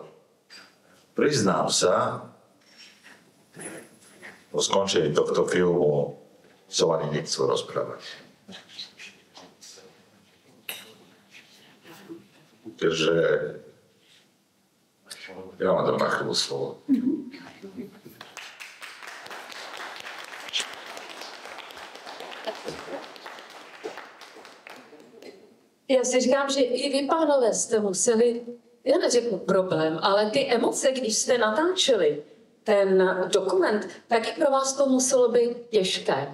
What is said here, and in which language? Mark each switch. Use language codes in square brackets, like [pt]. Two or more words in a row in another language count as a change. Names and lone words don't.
[sk] Priznám sa, po skončení tohto filmu som ani nechcel rozprávať. Takže ja vám dám na chvíľu slovo. [cs] Já si říkám, že i vy, pánové, jste museli, já neřeknu problém, ale ty emoce, když jste natáčeli ten dokument, tak i pro vás to muselo být těžké.